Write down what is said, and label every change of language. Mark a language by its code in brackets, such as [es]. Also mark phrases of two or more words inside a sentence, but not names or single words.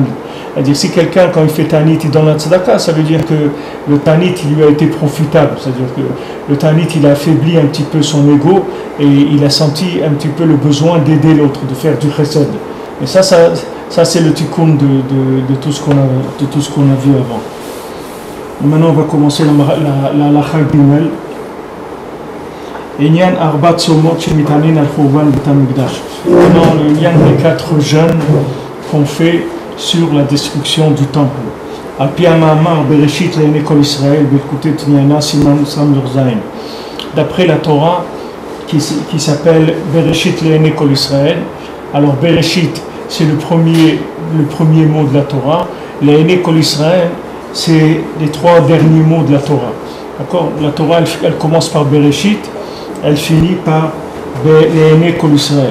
[fr] C'est-à-dire si quelqu'un, quand il fait ta'anit, il donne la tzedaka, ça veut dire que le ta'anit, il lui a été profitable. C'est-à-dire que le ta'anit, il a affaibli un petit peu son ego et il a senti un petit peu le besoin d'aider l'autre, de faire du chesed. Et ça c'est le tikkun de tout ce qu'on a vu avant. Et maintenant, on va commencer la [he] הלכה גימל. עניין ארבע צומות שמתענין על חורבן בית המקדש. [fr] Maintenant, le lien des 4 jeûnes qu'on fait sur la destruction du temple. [he] על פי המאמר בראשית לעיני כל ישראל בליקוטי תניינא סימן סמך זין. [fr] D'après la Torah qui s'appelle [he] בראשית לעיני כל ישראל. [fr] Alors Bereshit, c'est le premier mot de la Torah. [he] לעיני כל ישראל, [fr] c'est les 3 derniers mots de la Torah. D'accord? La Torah, elle commence par Bereshit, elle finit par [he] לעיני כל ישראל.